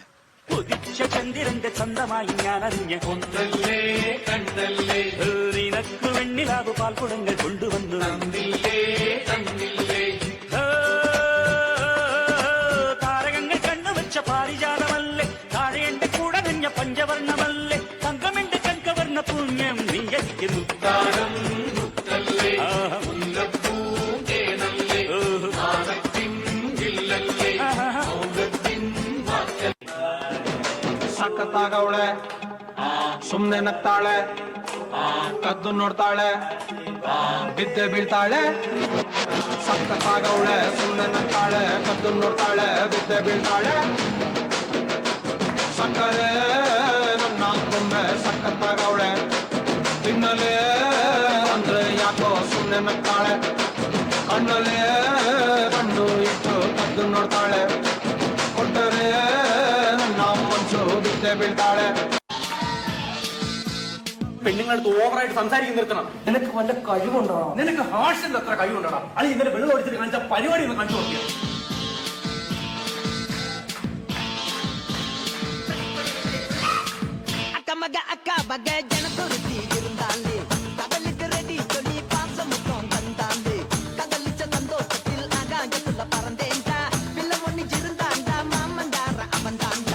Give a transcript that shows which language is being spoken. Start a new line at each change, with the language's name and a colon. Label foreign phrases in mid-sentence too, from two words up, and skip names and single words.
Malayalam: ഉദിച്ച ചന്ദ്രന്റെ ചന്തമായി ഞാൻ അറിഞ്ഞ പൊന്നല്ലേ കണ്ണല്ലേ, നിനക്കു വെണ്ണിലാവു പാൽക്കുടങ്ങൾ കൊണ്ടുവന്നു തന്നില്ലേ തന്നില്ലേ. താരകങ്ങൾ കണ്ണുവച്ച പാരിജാതമല്ലേ, താഴെ എന്റെ കൂടെ നഞ്ഞ പഞ്ചവർണ്ണമല്ലേ, തങ്കമെന്റെ കൺകവർണ്ണ പുണ്യം നീ എനിക്ക് മുത്താരം മുത്തല്ലേ,
Kannada: ಸಖತ್ತಾಗವಳೆ ಸುಮ್ನೆ ನಗ್ತಾಳೆ, ಕದ್ದು ನೋಡ್ತಾಳೆ ಬಿದ್ದೆ ಬೀಳ್ತಾಳೆ. ಸಖತ್ತಾಗವಳೆ ಸುಮ್ನೆ ನಗ್ತಾಳೆ, ಕದ್ದು ನೋಡ್ತಾಳೆ ಬಿದ್ದೆ ಬೀಳ್ತಾಳೆ. ಸಕ್ಕರೆ ನನ್ನ ಬೊಮ್ಮೆ ಸಖತ್ತಾಗವಳೆ, ತಿನ್ನಲೇ ಅಂದ್ರೆ ಯಾಕೋ ಸುಮ್ನೆ ನಗ್ತಾಳೆ. ಕಣ್ಣಲ್ಲೇ ಕಣ್ಣು ಇಟ್ಟು ಕದ್ದು ನೋಡ್ತಾಳೆ, ಕೊಟ್ಟರೆ ನನ್ನ ಮನ್ಸು ಬಿದ್ದೆ ಬೀಳ್ತಾಳೆ.
Malayalam: പെണ്ണുങ്ങളടുത്ത് ഓവറായിട്ട് സംസാരിക്കാൻ നിർത്തണം. നിനക്ക് വല്ല കഴിവുണ്ടോ? നിനക്ക് ഹാർഷിന്റെ അത്ര കഴിവുണ്ടോ? അത് ഇന്നലെ വെള്ളം ഒഴിച്ചിട്ട് കാണിച്ച പരിപാടി ഒന്ന് കാണിച്ചു നോക്കിയത്.
Tamil: அக்கமக அக்கா பக ஜனத்தொருத்தி இருந்தாலே, கதலுக்கு ரெடி சொல்லி பாசம் மொத்தம் தந்தாலே, கதலிச்ச சந்தோஷத்தில் ஆகாயத்துல பறந்தேன்டா, பிள்ளை ஒண்ணு இருந்தாண்டா மாமந்தார அவன் தாண்டா.